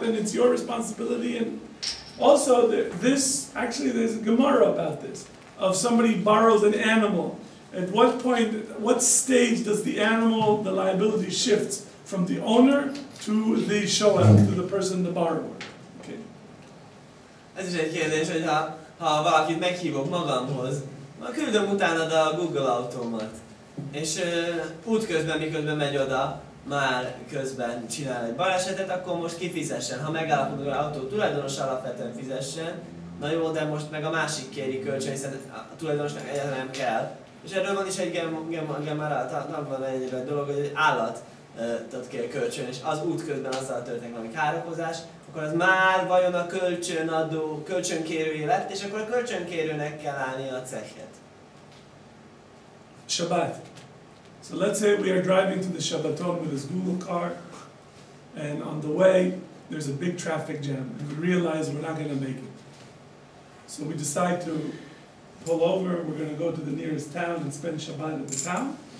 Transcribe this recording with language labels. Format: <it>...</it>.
<en>Then it's your responsibility. And also, there's a Gemara about this. Of somebody borrows an animal. At what point, what stage does the animal, the liability shifts from the owner to the shoel, to the person, the borrower? Okay.</en> <hu>Ez is egy kérdés, hogy ha valakit meghívok magamhoz, küldöm utána a Google autómat. És útközben, miközben megy oda, már közben csinál egy balesetet, akkor most kifizessen. Ha megállapodunk, hogy az autó tulajdonos alapvetően fizessen, na jó, de most meg a másik kéri kölcsön, hiszen a tulajdonosnak egyáltalán nem kell. És erről van is egy van egy dolog, hogy egy állatot kér kölcsön, és az útközben azzal történik valami károkozás, akkor az már vajon a kölcsönkérője lett, és akkor a kölcsönkérőnek kell állni a cechet.</hu> <en>Shabbat. So let's say we are driving to the Sábáton with this Google car, and on the way there's a big traffic jam, and we realize we're not going to make it. So we decide to pull over, we're going to go to the nearest town and spend Shabbat at the town.</en>